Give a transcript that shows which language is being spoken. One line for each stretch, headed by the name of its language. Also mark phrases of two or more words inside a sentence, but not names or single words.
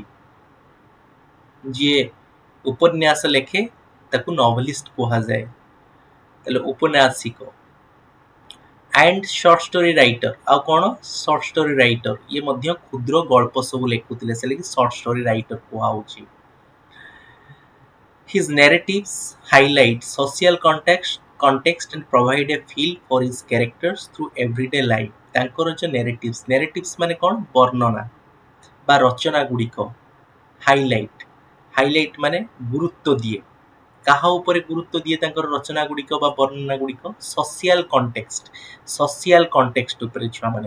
Odia: ଯିଏ ଉପନ୍ୟାସ ଲେଖେ ତାକୁ ନଭେଲିଷ୍ଟ କୁହାଯାଏ। ତାହେଲେ ଉପନ୍ୟାସିକ
English: and short story writer.
Odia: ଆଉ କ'ଣ?
English: short story writer.
Odia: ଇଏ ମଧ୍ୟ କ୍ଷୁଦ୍ର ଗଳ୍ପ ସବୁ ଲେଖୁଥିଲେ, ସେଥିଲାଗି
English: short story writer
Odia: କୁହାହେଉଛି।
English: His narratives highlight social context and provide a feel for his characters through everyday life.
Odia: ତାଙ୍କର ଯେଉଁ narratives ମାନେ କ'ଣ? ବର୍ଣ୍ଣନା ବା ରଚନା ଗୁଡ଼ିକ। ହାଇଲାଇଟ୍ ମାନେ ଗୁରୁତ୍ୱ ଦିଏ। କାହା ଉପରେ ଗୁରୁତ୍ୱ ଦିଏ ତାଙ୍କର ରଚନା ଗୁଡ଼ିକ ବା ବର୍ଣ୍ଣନା ଗୁଡ଼ିକ?
English: social context
Odia: ଉପରେ ଛୁଆମାନେ।